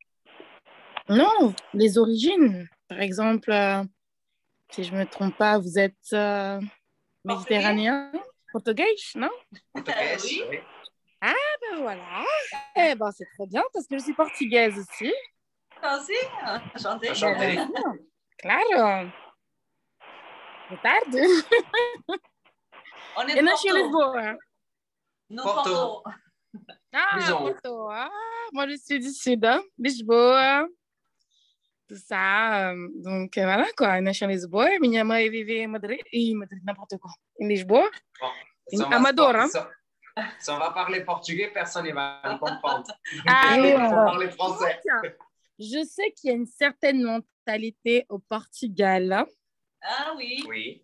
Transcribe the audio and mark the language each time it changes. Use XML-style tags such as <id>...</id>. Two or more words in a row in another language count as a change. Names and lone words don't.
<fr>Non, les origines. Par exemple, si je ne me trompe pas, vous êtes méditerranéen, portugais, non? Portugais, Oui. oui. Ah, ben voilà. Eh ben, c'est très bien parce que je suis portugaise aussi. Toi aussi? Enchantée. Enchanté.</fr> <pt>Claro. Boa tarde.</pt> <fr>On est</fr> <pt>Eu</pt> <fr>de</fr> <pt>nasci em Porto. Lisboa.</pt> <fr>Nous, Porto. Porto. Ah, Bisous. Porto. Ah, moi, je suis du Sud, hein. Lisboa. Tout ça. Donc, voilà, quoi.</fr> <pt>Eu nasci em Lisboa. Minha mãe vive em Madrid.</pt> <fr>Em Madrid, n'importe quoi.</fr> <pt>Em Lisboa.</pt> <fr>Bon,</fr> <pt>Em Amador, hein.</pt> <fr>Si on va parler portugais, personne ne va le comprendre. Ah, Il oui, faut parler français. Donc, je sais qu'il y a une certaine mentalité au Portugal, hein. Ah oui. Oui.</fr>